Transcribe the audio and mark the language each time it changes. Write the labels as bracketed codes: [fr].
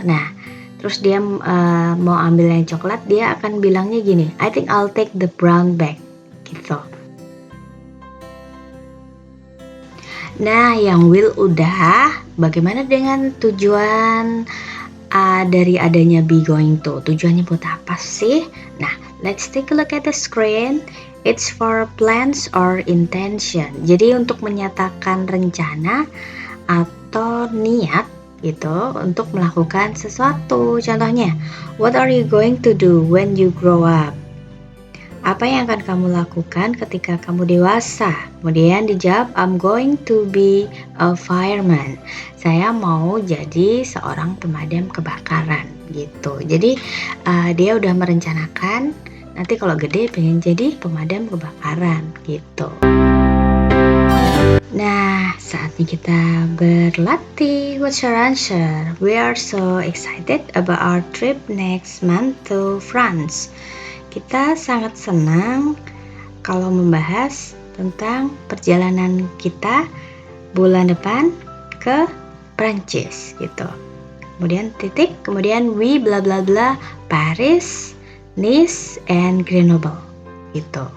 [id] Nah, terus dia mau ambil yang coklat, dia akan bilangnya gini, [en] "I think I'll take the brown bag," [id] gitu. Nah, yang will udah, bagaimana dengan tujuan dari adanya be going to? Tujuannya buat apa sih? [en] Nah, let's take a look at the screen. It's for plans or intention. [id] Jadi untuk menyatakan rencana atau niat gitu untuk melakukan sesuatu. [en] Contohnya, what are you going to do when you grow up? [id] Apa yang akan kamu lakukan ketika kamu dewasa? Kemudian dijawab, [en] I'm going to be a fireman. [id] Saya mau jadi seorang pemadam kebakaran gitu. Jadi dia udah merencanakan nanti kalau gede pengen jadi pemadam kebakaran gitu. Nah, saatnya kita berlatih. [en] What's your answer? We are so excited about our trip next month to France. [id] Kita sangat senang kalau membahas tentang perjalanan kita bulan depan ke Prancis gitu. Kemudian titik, kemudian we bla bla bla Paris, Nice, and Grenoble gitu.